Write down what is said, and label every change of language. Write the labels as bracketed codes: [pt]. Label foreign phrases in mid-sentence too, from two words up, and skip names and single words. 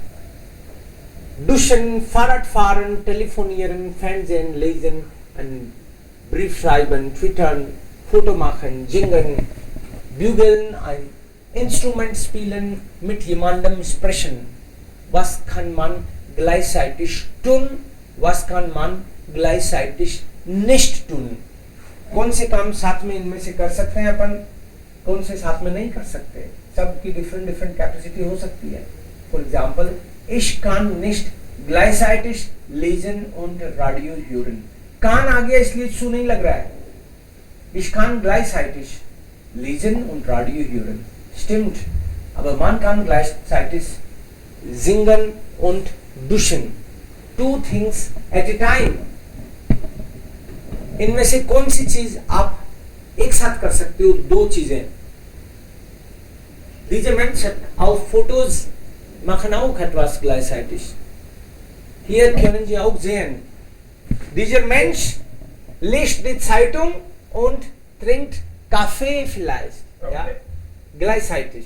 [de] Duschen, Fahrrad fahren, telefonieren, Fernsehen, lesen, einen Brief schreiben, twittern, Foto machen, singen, bügeln, ein Instrument spielen, mit jemandem sprechen. Was kann man gleichzeitig tun? Was kann man gleichzeitig nicht tun? [hi] कौन से काम साथ में इनमें से कर सकते हैं अपन, कौन से साथ में नहीं कर सकते. सबकी [en] different capacity [hi] हो सकती है. [en] for example, [de] ich kann nicht gleichzeitig lesen und Radio hören. [hi] कान आ गया इसलिए सु नहीं लग रहा है. [de] Ich kann gleichzeitig lesen und Radio hören. Stimmt, aber man kann gleichzeitig singen und duschen. [en] Two things at a time. [hi] इनमें से कौन सी चीज आप एक साथ कर सकते हो, दो चीजें. [de] Diese Menschen auf Fotos machen auch etwas gleichzeitig. Hier können Sie auch sehen, dieser Mensch liest die Zeitung und trinkt Kaffee vielleicht. Ja? Gleichzeitig.